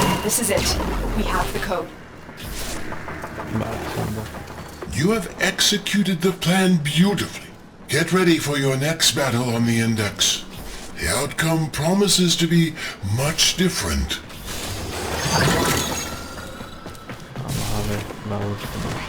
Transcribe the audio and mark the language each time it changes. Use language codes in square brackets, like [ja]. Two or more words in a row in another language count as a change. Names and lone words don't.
[en] This is it. We have the code. [es] Vale, segundo. [en] You have executed the plan beautifully. Get ready for your next battle on the Index. The outcome promises to be much different. [es] Vamos a ver la última.